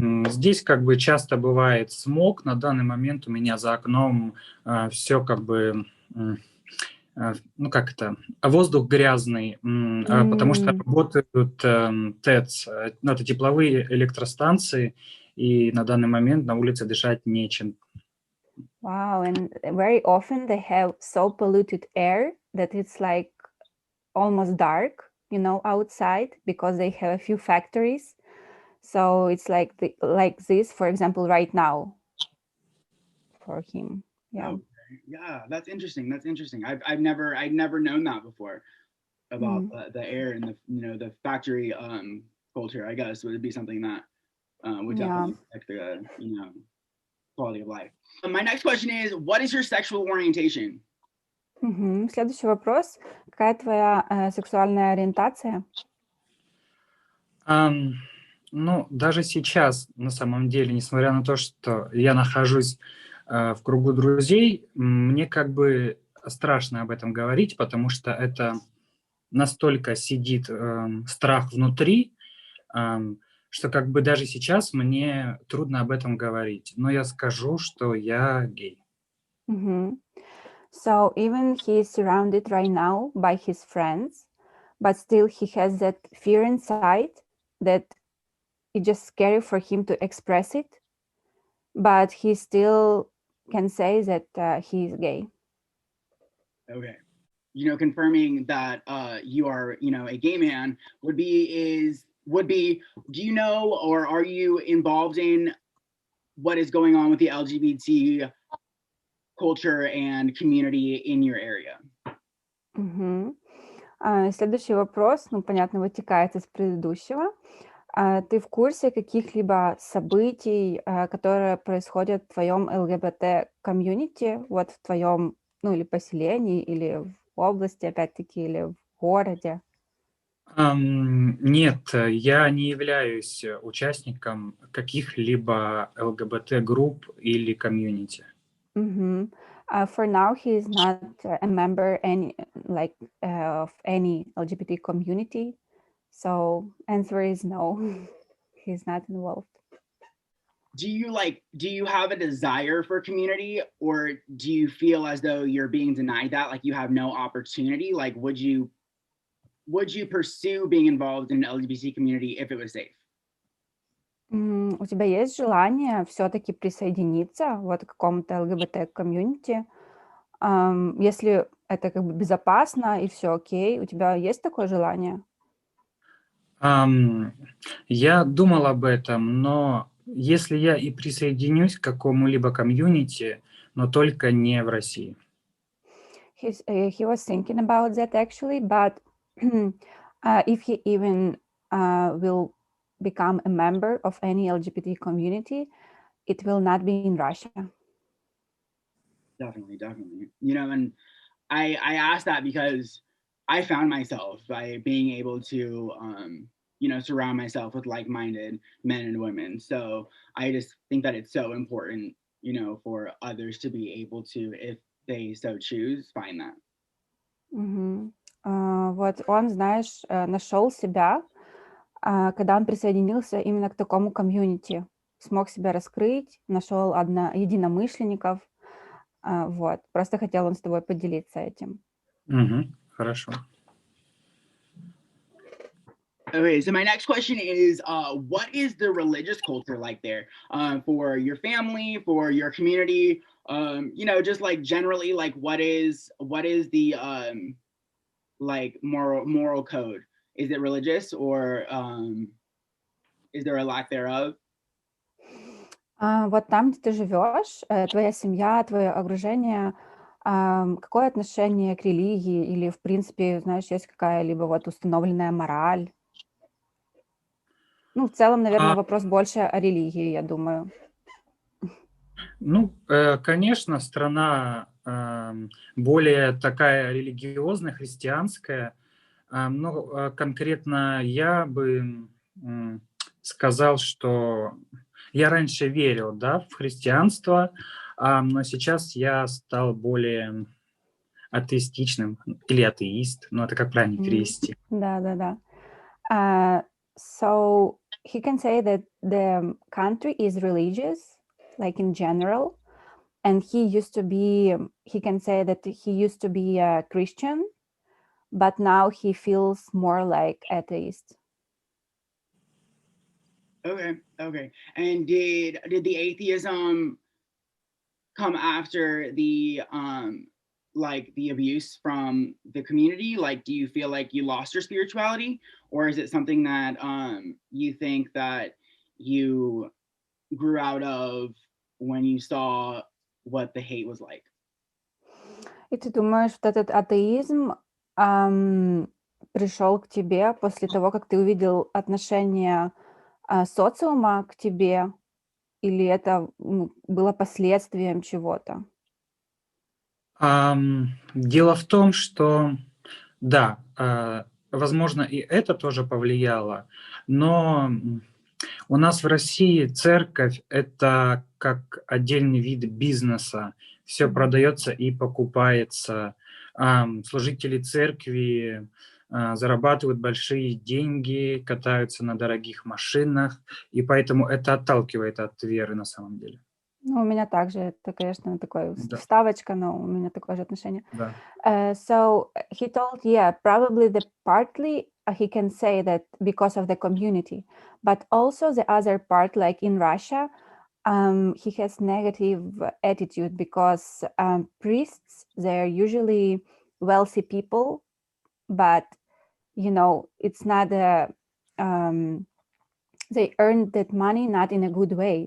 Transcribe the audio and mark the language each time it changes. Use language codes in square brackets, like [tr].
[ru] Здесь как бы часто бывает смог. На данный момент у меня за окном все как бы, ну как это, воздух грязный, потому что работают ТЭЦ, ну, это тепловые электростанции, и на данный момент на улице дышать нечем. [en] Wow, and very often they have so polluted air that it's like almost dark, you know, outside, because they have a few factories. So it's like this, for example, right now for him. Yeah. Okay. Yeah, that's interesting. I'd never known that before about the air and the, you know, the factory culture. I guess would be something that would definitely affect the, you know, quality of life. My next question is, what is your sexual orientation? [ru] Следующий вопрос. Какая твоя сексуальная ориентация? Ну, даже сейчас, на самом деле, несмотря на то, что я нахожусь в кругу друзей, мне как бы страшно об этом говорить, потому что это настолько сидит страх внутри, что как бы даже сейчас мне трудно об этом говорить. Но я скажу, что я гей. Mhm. [en] So even he is surrounded right now by his friends, but still he has that fear inside that it's just scary for him to express it, but he still can say that he is gay. Okay. Confirming that you are, a gay man would be, do you know, or are you involved in what is going on with the LGBT culture and community in your area? Мгм. [ru] Следующий вопрос, понятно, вытекает из предыдущего. Ты в курсе каких-либо событий, которые происходят в твоем ЛГБТ-комьюнити, вот в твоем, или поселении, или в области, опять-таки, или в городе? Нет, я не являюсь участником каких-либо ЛГБТ-групп или комьюнити. Мгм. [en] For now, he is not a member of any LGBT community. So answer is no. He's not involved. Do you have a desire for community, or do you feel as though you're being denied that, like you have no opportunity? Like, would you pursue being involved in the LGBT community if it was safe? [ru] У тебя есть желание все-таки присоединиться вот к какому-то ЛГБТ-комьюнити? Если это как бы безопасно и все окей, у тебя есть такое желание? Я думал об этом, но если я и присоединюсь к какому-либо комьюнити, но только не в России. [en] He was thinking about that actually, but if he even will become a member of any LGBT community, it will not be in Russia. Definitely. And I asked that because I found myself by being able to, surround myself with like-minded men and women. So I just think that it's so important, for others to be able to, if they so choose, find that. Мгм. [ru] Вот он, знаешь, нашел себя, когда он присоединился именно к такому комьюнити, смог себя раскрыть, нашел единомышленников. Вот. Просто хотел он с тобой поделиться этим. Хорошо. [en] Okay, so my next question is, what is the religious culture like there, for your family, for your community? Just like generally, like what is the like moral code? Is it religious, or is there a lack thereof? [ru] Вот там, где ты живешь, твоя семья, твое окружение, какое отношение к религии или, в принципе, знаешь, есть какая-либо вот установленная мораль? В целом, наверное, вопрос больше о религии, я думаю. Конечно, страна более такая религиозная, христианская, но конкретно я бы сказал, что я раньше верил, да, в христианство, но сейчас я стал более атеистичным или атеист, это как правильно перевести. Да. [en] So he can say that the country is religious, like in general, and he can say that he used to be a Christian, but now he feels more like atheist. Okay. And did the atheism come after the like the abuse from the community? Like, do you feel like you lost your spirituality, or is it something that you think that you grew out of when you saw what the hate was like? [ru] И ты думаешь, что этот атеизм пришел к тебе после того, как ты увидел отношение социума к тебе, или это было последствием чего-то? Дело в том, что да, возможно, и это тоже повлияло, но у нас в России церковь – это как отдельный вид бизнеса. все продается и покупается. Служители церкви зарабатывают большие деньги, катаются на дорогих машинах, и поэтому это отталкивает от веры на самом деле. Ну, у меня также, это, конечно, такой Да, вставочка, но у меня такое же отношение. да. [en] So he told, yeah, probably the partly he can say that because of the community, but also the other part, like in Russia, he has negative attitude because priests, they're usually wealthy people, but you know, it's not a they earn that money not in a good way.